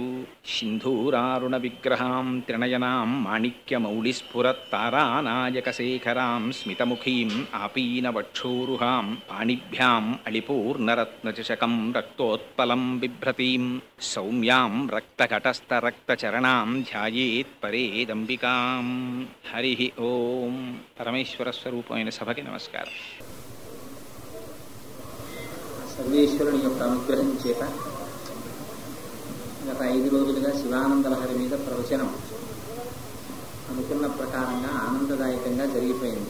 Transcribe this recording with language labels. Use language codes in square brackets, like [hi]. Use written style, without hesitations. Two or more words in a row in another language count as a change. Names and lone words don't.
[sa] सिन्धूरारुणविग्रहां त्रिनयनां माणिक्यमौलिस्फुरत्तारानायकशेखरां स्मितमुखीम् आपीनवक्षोरुहां पाणिभ्याम् अलिपूर्णरत्नचषकं रक्तोत्पलं बिभ्रतीं सौम्यां रक्तघटस्थरक्तचरणां ध्यायेत् परेदम्बिकां। हरिः ओं। [te] పరమేశ్వరస్వరూపమైన సభకి నమస్కారం. సర్వేశ్వరుని యొక్క అనుగ్రహం చేత గత 5 రోజులుగా శివానందలహరి మీద ప్రవచనం అనుకున్న ప్రకారంగా ఆనందదాయకంగా జరిగిపోయింది.